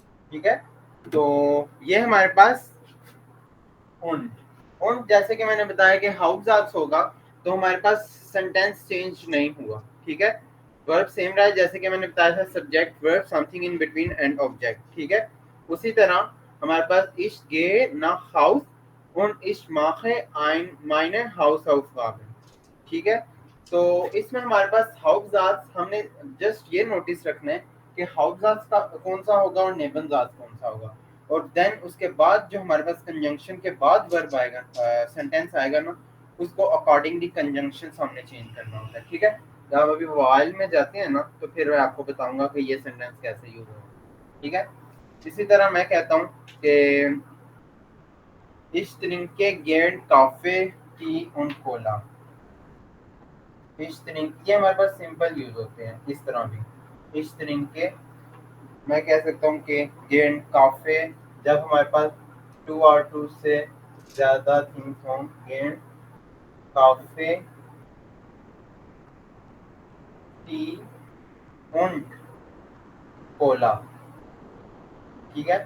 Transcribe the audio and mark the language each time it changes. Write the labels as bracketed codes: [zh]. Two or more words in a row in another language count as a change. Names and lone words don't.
[hi] ठीक है, तो ये हमारे पास und जैसे कि मैंने बताया कि हाउसजात होगा तो हमारे पास [en] sentence change [hi] नहीं हुआ, ठीक है, [en] verb same [hi] रहा है जैसे कि मैंने बताया था, [en] subject verb something in between and object, [hi] ठीक है। उसी तरह हमारे पास [de] ich gehe nach Haus und ich mache meine Hausaufgaben, [hi] ठीक है। तो इसमें हमारे पास हाउसजात, हमने जस्ट ये नोटिस रखना है कि हाउसजात का कौन सा होगा और नेबनजात कौन सा होगा, और देन उसके बाद जो हमारे पास कंजंक्शन के बाद वर्ब आएगा, सेंटेंस आएगा ना, उसको [en] accordingly conjunction [hi] हमने चेंज करना होता है, ठीक है। जब अभी वाइल में जाते हैं ना तो फिर मैं आपको बताऊंगा कि ये सेंटेंस कैसे यूज होगा, ठीक है। इसी तरह मैं कहता हूँ कि [de] Ich trinke gern Kaffee, Tea und Cola। Ich trinke, [hi] ये हमारे पास [en] simple use [hi] होते हैं, इस तरह भी [de] Ich trinke, [hi] मैं कह सकता हूँ कि [de] gern Kaffee, [hi] जब हमारे पास टू और टू से ज्यादा थिंग्स हों, [de] gern Kaffee, Tea und Cola, [hi] ठीक है।